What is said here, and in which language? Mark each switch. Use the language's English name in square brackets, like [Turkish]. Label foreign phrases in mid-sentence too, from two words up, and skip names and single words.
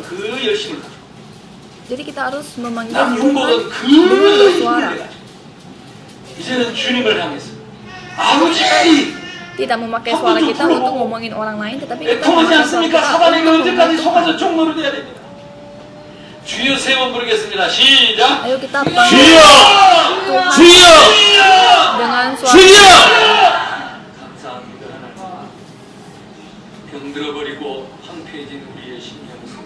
[Korean] 그 열심을 가지고 [Indonesian] Jadi kita harus memanggil [Korean] 남 [Indonesian] Tuhan [Korean] 흉보던 [Indonesian] dengan [Korean] 그 [Indonesian] bersuara. [Korean] 힘을 가지고 이제는 주님을 향해서 아버지 [Indonesian] Tidak memakai suara kita untuk ngomongin orang lain, tetapi kita [Korean] 애통하지 [Indonesian] memakai suara [Korean] 않습니까? [Indonesian] kita [Korean] 사단에게 [Indonesian] untuk [Korean] 언제까지 [Indonesian] membantu [Korean] 속아서 [Indonesian] Tuhan. [Korean] 종로를 돼야 됩니다. 주여 세 번 부르겠습니다. 시작. [Indonesian] Ayo kita panggil [Korean] 주여! [Indonesian] Tuhan [Korean] 주여! [Indonesian] dengan suara. [Korean] 주여! 감사합니다. 하나님. 병들어버리고 황폐해진 우리의 심령